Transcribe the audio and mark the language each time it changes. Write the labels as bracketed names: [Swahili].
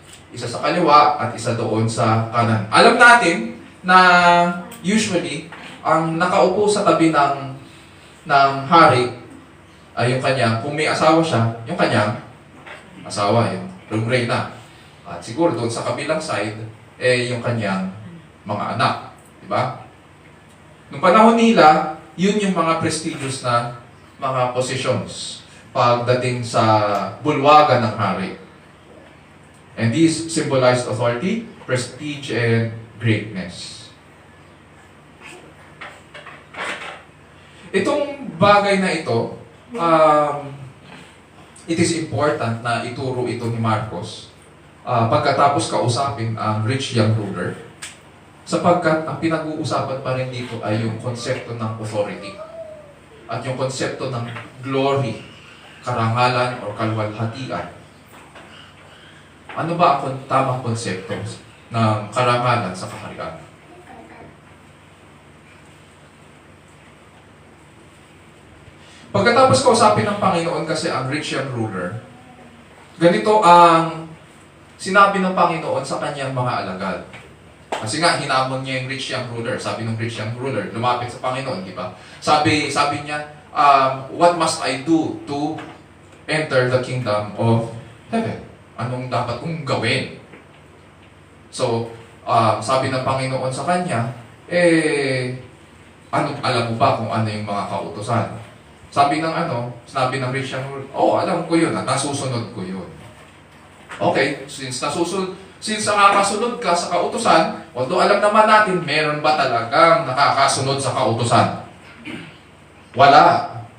[Filipino] Isa sa kaliwa at isa doon sa kanan. Alam natin na usually, ang nakaupo sa tabi ng hari ay yung kanyang, kung may asawa siya, yung kanyang asawa, yung reyna. At siguro doon sa kabilang side, yung kanyang mga anak. Diba? Noong panahon nila, yun yung mga prestigious na mga positions pagdating sa bulwagan ng hari. [English] And these symbolized authority, prestige, and greatness. [Filipino] Itong bagay na ito, [English] it is important [Filipino] na ituro ito ni Marcos pagkatapos kausapin ang rich young ruler, sapagkat ang pinag-uusapan pa rin dito ay yung konsepto ng authority at yung konsepto ng glory, karangalan, o kalwalhatian. Ano ba ang tamang konsepto ng karangalan sa kaharian? Pagkatapos kausapin ng Panginoon kasi ang rich young ruler, ganito ang sinabi ng Panginoon sa kanyang mga alagad. Kasi nga, hinamon niya yung rich young ruler. Sabi ng rich young ruler, lumapit sa Panginoon, di ba? Sabi niya, [English] what must I do to enter the kingdom of heaven? [Filipino] Anong dapat kong gawin? So, sabi ng Panginoon sa kanya, alam mo ba kung ano yung mga kautusan? Sabi ng rich young ruler, alam ko yun, nasusunod ko yun. Okay, since nakakasunod ka sa kautusan, although alam naman natin, meron ba talagang nakakasunod sa kautusan? Wala.